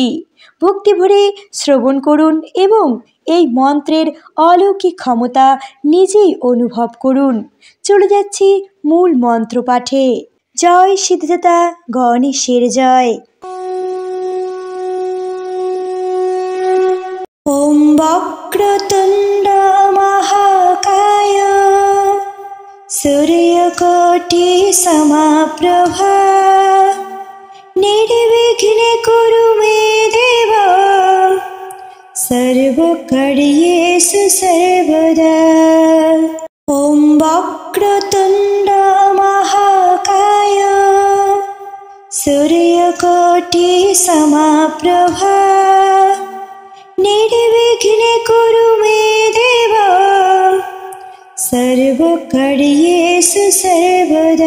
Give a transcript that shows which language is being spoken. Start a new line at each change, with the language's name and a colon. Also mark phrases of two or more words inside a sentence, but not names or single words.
Bangla: ভক্তি ভরে শ্রবণ করুন এবং এই মন্ত্রের অলৌকিক ক্ষমতা নিজেই অনুভব করুন। চলে যাচ্ছি মূল মন্ত্র পাঠে। জয় সিদ্ধিদাতা গণেশের জয়।
Sanskrit: ওম বক্রতুণ্ড মহাকায় सूर्यकोटि समप्रभा निर्विघ्ने कुरु मे देव सर्वकार्येषु सर्वदा। ॐ वक्रतुण्ड महाकाय सूर्यकोटि समप्रभा निर्विघ्ने कुरु मे देव सर्वकार्येषु सर्वदा।